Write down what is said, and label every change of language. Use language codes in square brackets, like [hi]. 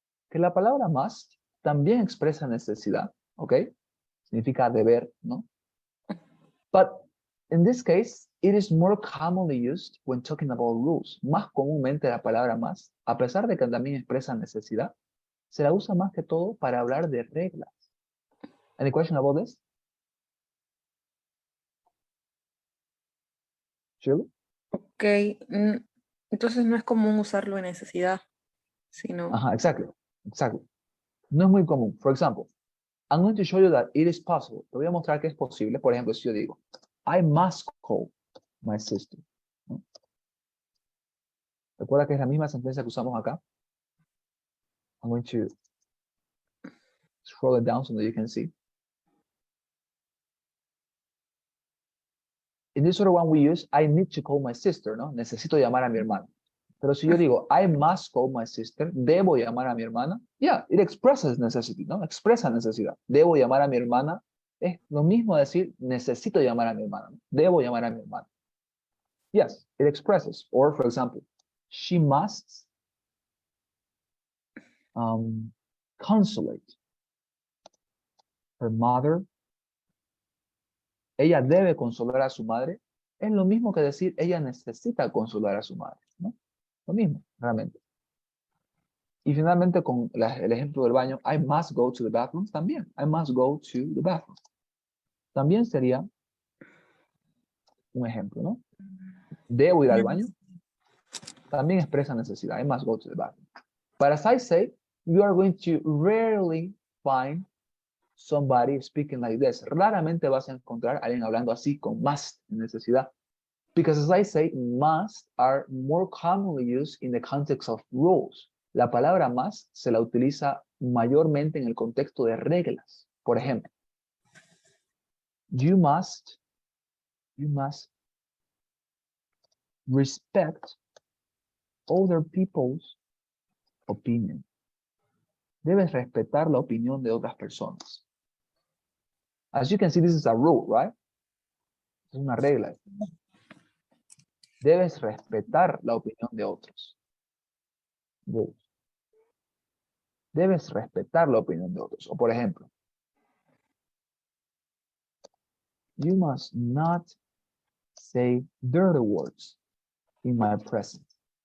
[es] Que la palabra must también expresa necesidad, ¿ok? Significa deber, ¿no? [en] But in this case, it is more commonly used when talking about rules. [es] Más comúnmente la palabra must, a pesar de que también expresa necesidad, se la usa más que todo para hablar de reglas. [en] Any question about this? Shirley? [es] Ok, entonces no es común usarlo en necesidad, sino... Ajá, exactly. No es muy común. [en] For example, I'm going to show you that it is possible. [es] Te voy a mostrar que es posible. Por ejemplo, si yo digo, [en] I must call my sister. [es] ¿No? Recuerda que es la misma sentencia que usamos acá. [en] I'm going to scroll it down so that you can see. In this other one we use, I need to call my sister, ¿no? [es] Necesito llamar a mi hermana. Pero si yo digo, [en] I must call my sister, [es] debo llamar a mi hermana, [en] yeah, it expresses necessity, [es] ¿no? Expresa necesidad. Debo llamar a mi hermana. Es lo mismo decir, necesito llamar a mi hermana. Debo llamar a mi hermana. [en] Yes, it expresses. Or, for example, she must consolate her mother. [es] Ella debe consolar a su madre. Es lo mismo que decir, ella necesita consolar a su madre, ¿no? Lo mismo, realmente. Y finalmente, con el ejemplo del baño, [en] I must go to the bathroom, [es] también. [en] I must go to the bathroom. [es] También sería un ejemplo, ¿no? Debo ir al baño. También expresa necesidad. [en] I must go to the bathroom. But as I say, you are going to rarely find somebody speaking like this. [es] Raramente vas a encontrar a alguien hablando así con must, necesidad. [en] Because as I say, must are more commonly used in the context of rules. [es] La palabra must se la utiliza mayormente en el contexto de reglas. Por ejemplo, [en] you must respect other people's opinion. [es] Debes respetar la opinión de otras personas. [en] As you can see, this is a rule, right? [es] Es una regla. Debes respetar la opinión de otros. Rules. Debes respetar la opinión de otros. O por ejemplo, [en] you must not say dirty words in my presence.